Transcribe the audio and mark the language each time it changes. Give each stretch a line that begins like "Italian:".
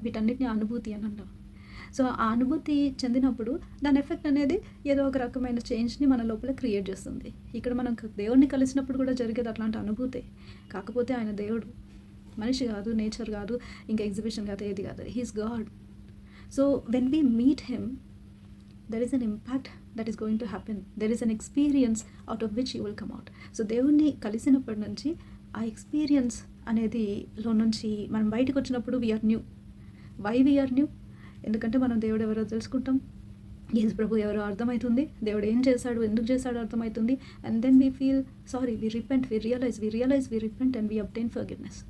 Telugu: వీటన్నిటిని అనుభూతి అని అంటాం. సో ఆ అనుభూతి చెందినప్పుడు దాని ఎఫెక్ట్ అనేది ఏదో ఒక రకమైన చేంజ్ని మన లోపల క్రియేట్ చేస్తుంది. ఇక్కడ మనం దేవుడిని కలిసినప్పుడు కూడా జరిగేది అట్లాంటి అనుభూతే. కాకపోతే ఆయన దేవుడు, మనిషి కాదు, నేచర్ కాదు, ఇంకా ఎగ్జిబిషన్ కాదు, ఏది కాదు.
English: He's God. So when we meet him, there is an impact that is going to happen. There is an experience out of which you will come out.
Telugu: So దేవుణ్ణి కలిసినప్పటి నుంచి ఆ ఎక్స్పీరియన్స్ అనేది లో నుంచి మనం బయటకు వచ్చినప్పుడు
English: We are new. Why we are new?
Telugu: ఎందుకంటే మనం దేవుడు ఎవరో తెలుసుకుంటాం, యేసు ప్రభు ఎవరో అర్థమవుతుంది, దేవుడు ఏం చేశాడు, ఎందుకు చేశాడు అర్థమవుతుంది.
English: And then we feel sorry, we repent, we realise, we repent and we obtain forgiveness.